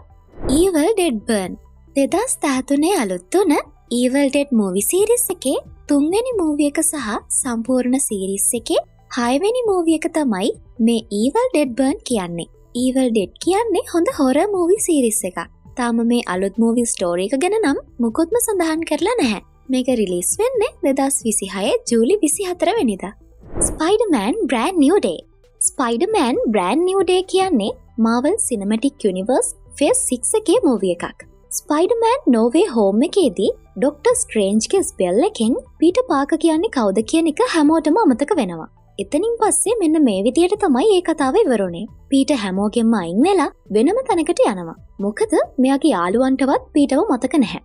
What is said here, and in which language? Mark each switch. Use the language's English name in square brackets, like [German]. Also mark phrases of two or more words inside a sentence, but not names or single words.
[Sinhala] Evil Dead Burn. 2013 අලුත් වුණ Evil Dead [English] movie series [Sinhala] එකේ තුන්වෙනි මූවි එක සහ සම්පූර්ණ series එකේ 6 වෙනි මූවි එක තමයි මේ Evil Dead Burn කියන්නේ. Evil Dead කියන්නේ හොඳ [English] horror movie series [Sinhala] එකක්. තාම මේ අලුත් [English] movie story [Sinhala] එක ගැන නම් මොකොත්ම සඳහන් කරලා නැහැ. මේක රිලීස් වෙන්නේ 2026 ජූලි 24 වෙනිදා. Spider-Man Brand New Day. Spider-Man Brand New Day කියන්නේ Marvel Cinematic Universe ෆේස් 6 එකේ මූවී එකක්. ස්පයිඩර්මෑන් No Way Home එකේදී ඩොක්ටර් ස්ට්‍රේන්ජ්ගේ ස්පෙල් එකෙන් පීටර් පාකර් කියන්නේ කවුද කියන එක හැමෝටම අමතක වෙනවා. එතනින් පස්සේ මෙන්න මේ විදියට තමයි ඒ කතාව ඉවරුනේ. පීටර් හැමෝගෙන්ම අයින් වෙලා වෙනම තැනකට යනවා. මොකද මෙයාගේ යාළුවන්ටවත් පීටර්ව මතක නැහැ.